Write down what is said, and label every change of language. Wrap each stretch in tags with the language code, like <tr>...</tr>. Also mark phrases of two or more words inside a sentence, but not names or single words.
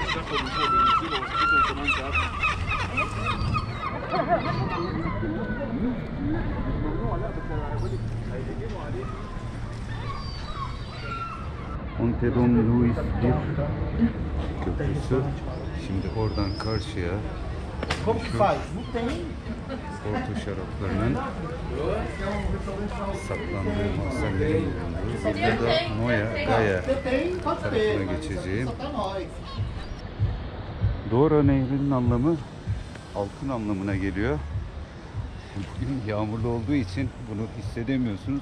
<tr>Ponte Don Luis bir köprüsü. Şimdi oradan karşıya</tr> <pt>Como que faz? Não tem.</pt> <tr>Porto şaraplarının saklandığı mahzenlerin bulunduğu. Burada da Noia Gaia tarafına geçeceğim. Douro Nehri'nin anlamı altın anlamına geliyor. Bugün yağmurlu olduğu için bunu hissedemiyorsunuz.</tr>